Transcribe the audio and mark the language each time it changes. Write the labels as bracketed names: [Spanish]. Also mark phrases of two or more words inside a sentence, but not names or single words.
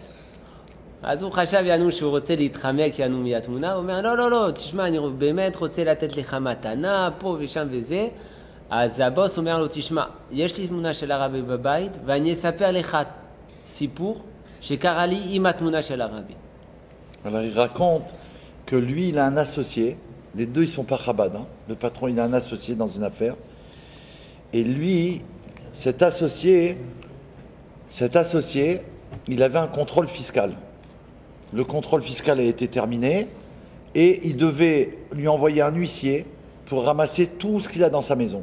[Hebrew] אז הוא חשב שהוא רוצה להתחמק מהתמונה, הוא אומר, לא, תשמע, אני באמת רוצה לתת לך מתנה, פה ושם וזה. אז הבוס אומר לו, תשמע, יש לי תמונה של הרבי בבית, ואני אספר לך סיפור שקרה לי עם התמונה של הרבי. [French] Alors il raconte que lui, il a un associé, les deux ils sont pas Chabad, hein. Le patron il a un associé dans une affaire, et lui, cet associé, il avait un contrôle fiscal. Le contrôle fiscal a été terminé, et il devait lui envoyer un huissier pour ramasser tout ce qu'il a dans sa maison.